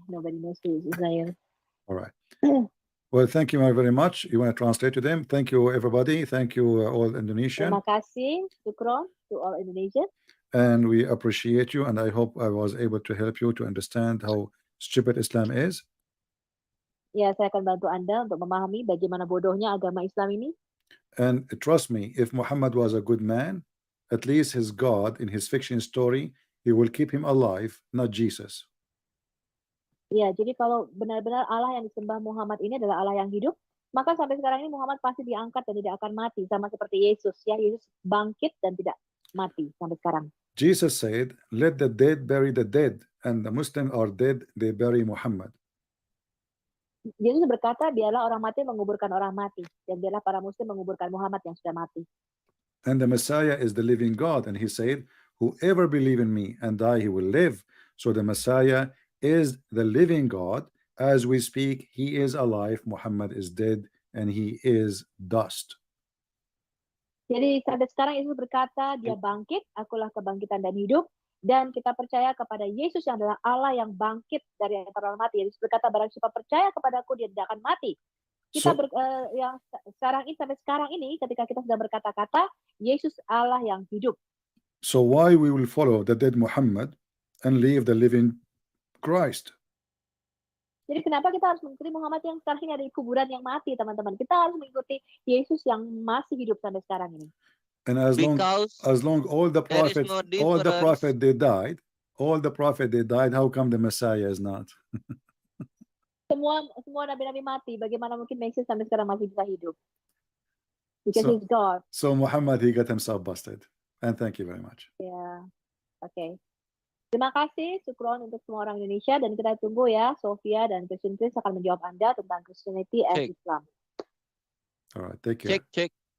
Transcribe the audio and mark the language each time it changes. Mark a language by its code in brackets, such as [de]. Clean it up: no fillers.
[en] Nobody knows who is Uzair. All right. Well, thank you very much. You want to translate to them? Thank you, everybody. Thank you, all Indonesian. [id] Terima kasih, Shukron to all Indonesia. [en] And we appreciate you. And I hope I was able to help you to understand how stupid Islam is. [id] Ya, saya akan bantu Anda untuk memahami bagaimana bodohnya agama Islam ini. [en] And trust me, if Muhammad was a good man, at least his God in his fiction story, he will keep him alive, not Jesus. [id] Ya, jadi kalau benar-benar Allah yang disembah Muhammad ini adalah Allah yang hidup, maka sampai sekarang ini Muhammad pasti diangkat dan tidak akan mati, sama seperti Yesus. Ya, Yesus bangkit dan tidak mati sampai sekarang. [en] Jesus said, "Let the dead bury the dead," and the Muslims are dead, they bury Muhammad. [id] Yesus berkata, biarlah orang mati menguburkan orang mati, dan biarlah para Muslim menguburkan Muhammad yang sudah mati. [en] And the Messiah is the living God, and he said, "Whoever believe in me and die, he will live." So the Messiah is the living God. As we speak, he is alive, Muhammad is dead, and he is dust. [id] Jadi sampai sekarang Yesus berkata, dia bangkit, akulah kebangkitan dan hidup, dan kita percaya kepada Yesus yang adalah Allah yang bangkit dari antara orang mati. Yesus berkata, barang siapa percaya kepadaku, dia tidak akan mati. Kita yang sekarang ini sampai sekarang ini, ketika kita sedang berkata-kata, Yesus Allah yang hidup. [en] So why we will follow the dead Muhammad and leave the living Christ? [id] Jadi kenapa kita harus mengikuti Muhammad yang sekarang ini ada di kuburan yang mati, teman-teman? Kita harus mengikuti Yesus yang masih hidup sampai sekarang ini. [en] And as long all the prophets, all the prophet they died, how come the Messiah is not? [id] Semua nabi-nabi mati. Bagaimana mungkin Mesias sampai sekarang masih bisa hidup? [en] Because he's God. So Muhammad, he got himself busted. And thank you very much. [id] Ya, oke. Terima kasih, Sukron untuk semua orang Indonesia, dan kita tunggu ya, Sofia dan Christian Chris akan menjawab Anda tentang [en] Christianity and Islam. All right, take care. Check.